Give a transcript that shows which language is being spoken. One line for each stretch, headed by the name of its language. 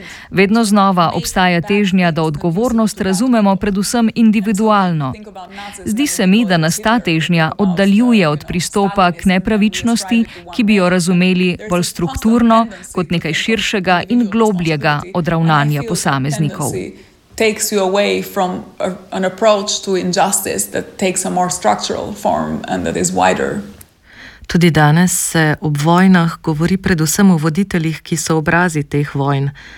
Slovenian: Vedno znova obstaja težnja, da odgovornost razumemo predvsem individualno. Zdi se mi, da nas ta težnja oddaljuje od pristopa k nepravičnosti, ki bi jo razumeli bolj strukturno kot nekaj širšega in globljega od ravnanja posameznikov.
English: Takes you away from an approach to injustice that takes a more structural form and that is wider.
Slovenian: Tudi danes se ob vojnah govori predvsem o voditeljih, ki so obrazi teh vojn.